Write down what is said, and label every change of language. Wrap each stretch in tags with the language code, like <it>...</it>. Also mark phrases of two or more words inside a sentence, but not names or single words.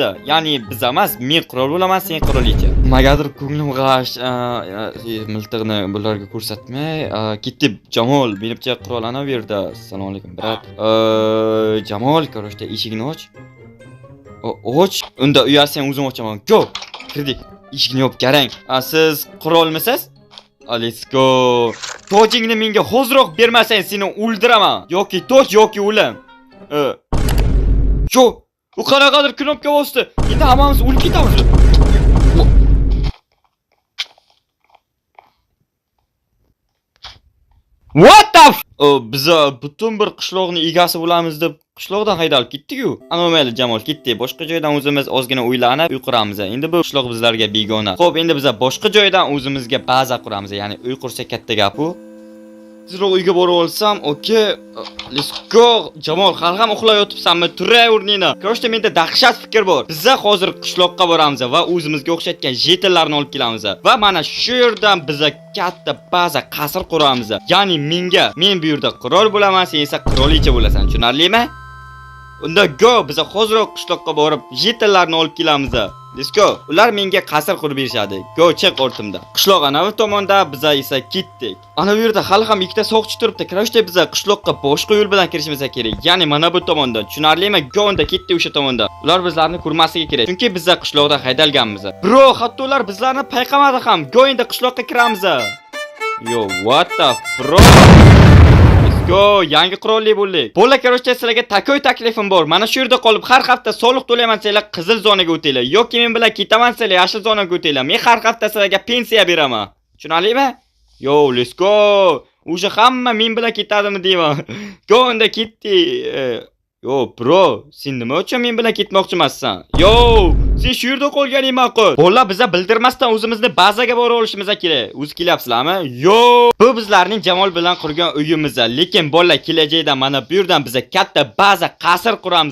<uz>Ya'ni biz emas, men qirol bo'laman, sen qirolicha. Nimagadir ko'nglim g'ash, miltiqni bularga ko'rsatmay, ketib Jamol, menimcha qirol ana bu yerda. Assalomu alaykum, brat. Jamol, korashda eshikni och. Och, unda uyar sen o'zim ochaman. Go, kirdik. Eshikni yopib qarang. Siz qirolmisiz?</uz> <en>Let's go.</en> <uz>Tojingni menga hozirroq bermasang, seni o'ldiraman. Yoki toj yoki o'lim. Shu, u qanaqadir knopka bosdi. Endi hammamiz o'lib ketamiz.</uz> <en>What the</en> <uz>biz butun bir qishloqni egasi bo'lamiz deb qishloqdan haydalib ketdik-ku. Ana mayli Jamol ketdi. Boshqa joydan o'zimiz ozgina o'ylanib uy quramiz. Endi bu qishloq bizlarga begona. Xo'p, endi biz boshqa joydan o'zimizga baza quramiz. Ya'ni uy qursa katta gap-u. Tezroq uyga borib olsam, okey.</uz> <en>Let's go.</en> <uz>Jamol, hali ham uxlab yotibsanmi? Turay o'rningni. Ko'rishda menda dahshat fikr bor. Biz hozir qishloqqa boramiz va o'zimizga o'xshatgan jetellarni olib kelamiz. Va mana shu yerdan biz katta baza qasr quramiz. Ya'ni men bu yerda qirol bo'laman, sen esa qirolicha bo'lasan. Tushunarlimi? Unda go, biz hozirroq qishloqqa borib jetellarni olib kelamiz.</uz> <en>Let's go.</en> <uz>Ular menga qasr qurib berishadi. Go, chiq o'rtimda. Qishloq anavi tomonda, biz esa ketdik. Ana bu yerda hali ham ikkita soqchi turibdi. Kirishda biz qishloqqa boshqa yo'l bilan kirishimiz kerak. Ya'ni mana bu tomondan. Tushunarlimi? Go, unda ketdi o'sha tomonda. Ular bizlarni ko'rmasligi kerak. Chunki biz qishloqda haydalganmiz. Bro, hatto ular bizlarni payqamadi ham. Go, endi qishloqqa kiramiz.</uz> <en>Yo, what the bro? Go,</en> <uz>yangi qirollik bo'ldik. Bo'la ko'rishda sizlarga takoy taklifim bor. Mana shu yerda qolib har hafta soliq to'layman sizlar qizil zonaga o'tinglar yoki men bilan ketaman sizlar yashil zonaga o'tinglar. Men har hafta sizlarga pensiya beraman. Tushunarlimi?</uz> <en>Yo, let's go.</en> <uz>O'sha hamma men bilan ketadimi deyman. Go, unda ketdi. Yo, bro, sen nima uchun men bilan ketmoqchimassan? Yo, sen shu yerda qolganing ma'qul. Bola biza bildirmasdan o'zimizni bazaga borib olishimiz kerak. O'zi kelyapsizlarmi? Yo, bu bizlarning Jamol bilan qurgan uyimiz. Lekin bola kelajakda mana bu yerdan biza katta baza qasr quramiz.</uz>